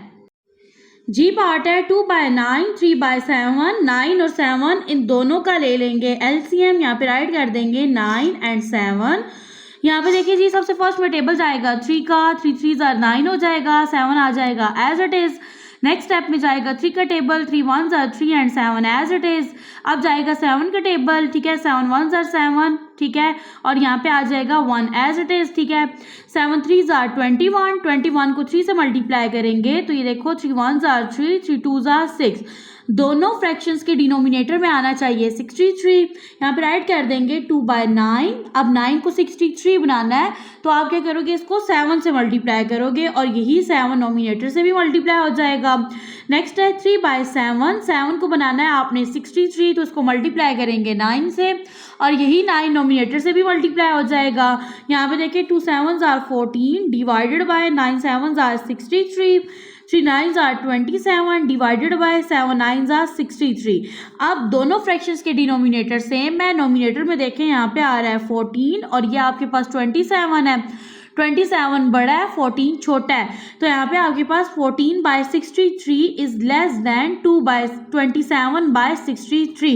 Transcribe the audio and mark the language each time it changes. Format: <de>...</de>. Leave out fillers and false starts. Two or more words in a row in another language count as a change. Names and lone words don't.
<hi>जी पार्ट है 2/9, 3/7, 9 और 7 इन दोनों का ले लेंगे एलसीएम। यहाँ पे राइट कर देंगे 9 and 7। यहाँ पे देखिए जी सबसे फर्स्ट में टेबल जाएगा 3 का, 3</hi> <en>3s are</en> <hi>9 हो जाएगा, 7 आ जाएगा</hi> <en>as it is.</en> <hi>नेक्स्ट स्टेप में जाएगा 3 का टेबल,</hi> <en>3 1s are 3 and 7 as it is.</en> <hi>अब जाएगा 7 का टेबल, ठीक है,</hi> <en>7 1s are 7,</en> <hi>ठीक है, और यहाँ पे आ जाएगा 1</hi> <en>as it is,</en> <hi>ठीक है।</hi> <en>7 3s are 21,</en> <hi>21 को 3 से मल्टीप्लाई करेंगे तो ये देखो</hi> <en>3 1s are 3, 3 2s are 6।</en> <hi>दोनों फ्रैक्शंस के डिनोमिनेटर में आना चाहिए 63। यहाँ पे राइट कर देंगे 2/9। अब 9 को 63 बनाना है तो आप क्या करोगे, इसको 7 से मल्टीप्लाई करोगे और यही 7 नोमिनेटर से भी मल्टीप्लाई हो जाएगा। नेक्स्ट है 3/7। 7 को बनाना है आपने 63 तो उसको मल्टीप्लाई करेंगे 9 से और यही 9 नोमिनेटर से भी मल्टीप्लाई हो जाएगा। यहाँ पे देखिए</hi> <en>2 7s are 14 divided by 9 7s are 63, 3 9s are 27 divided by 7 9s are 63.</en> <hi>अब दोनों फ्रैक्शंस के डिनोमिनेटर सेम है। नोमिनेटर में देखें यहाँ पे आ रहा है 14 और ये आपके पास 27 है। 27 बड़ा है, 14 छोटा है, तो यहाँ पे आपके पास 14/63</hi> <en>is less than</en> <hi>2/27/63।</hi>